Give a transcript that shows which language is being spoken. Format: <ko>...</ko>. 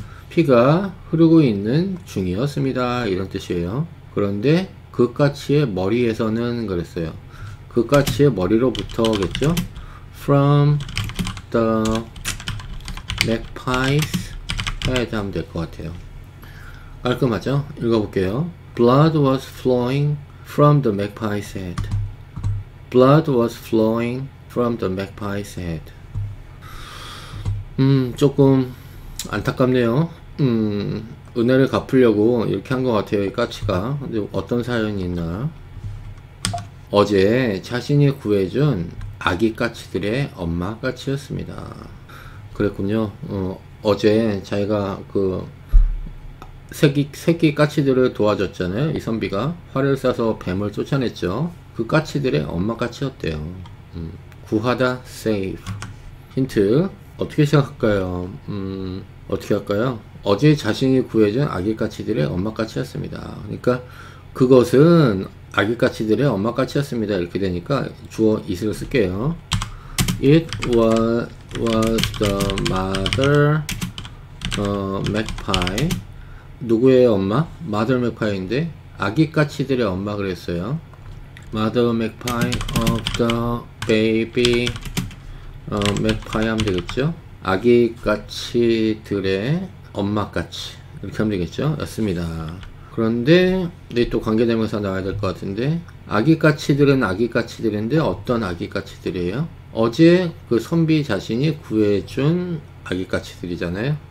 <ko>피가 흐르고 있는 중이었습니다. 이런 뜻이에요. 그런데 그 까치의 머리에서는 그랬어요. 그 까치의 머리로부터겠죠?</ko> <en>From the magpie's head</en> <ko>하면 될 것 같아요. 깔끔하죠? 읽어볼게요.</ko> <en>Blood was flowing from the magpie's head. Blood was flowing from the magpie's head.</en> <ko>조금 안타깝네요. 은혜를 갚으려고 이렇게 한 것 같아요, 이 까치가. 근데 어떤 사연이 있나? 어제 자신이 구해준 아기 까치들의 엄마 까치였습니다. 그랬군요. 어제 자기가 그 새끼 까치들을 도와줬잖아요. 이 선비가 활을 쏴서 뱀을 쫓아냈죠. 그 까치들의 엄마 까치였대요. 구하다, save. 힌트 어떻게 시작할까요? 어떻게 할까요? 어제 자신이 구해준 아기 까치들의 엄마 까치였습니다. 그러니까 그것은 아기 까치들의 엄마 까치였습니다. 이렇게 되니까 주어 it을 쓸게요.</ko> <en>It was the mother magpie.</en> <ko>누구의 엄마? mother magpie인데 아기 까치들의 엄마 그랬어요.</ko> <en>mother magpie of the baby magpie</en> <ko>하면 되겠죠. 아기 까치들의 엄마 까치 이렇게 하면 되겠죠. 였습니다. 그런데 또 관계대명사 나와야 될 것 같은데 아기 까치들은 아기 까치들인데 어떤 아기 까치들이에요? 어제 그 선비 자신이 구해준 아기 까치들이잖아요.</ko>